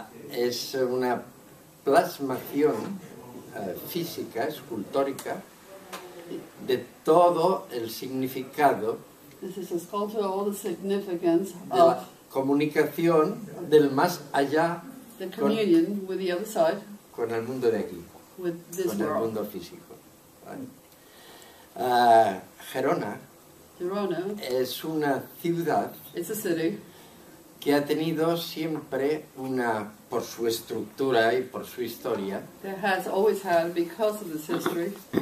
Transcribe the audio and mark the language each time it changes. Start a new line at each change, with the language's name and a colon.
Spanish: es una plasmación física, escultórica, de todo el significado
English: this is a sculpture of all the significance
Spanish: de la
English: of
Spanish: comunicación del más allá
English: the communion with the other side,
Spanish: con el mundo de aquí,
English: with this
Spanish: con el
English: world.
Spanish: mundo físico. ¿Vale? Gerona
English: Girona,
Spanish: es una ciudad
English: it's a city
Spanish: que ha tenido siempre por su estructura y por su historia,
English: that has always had, because of this history,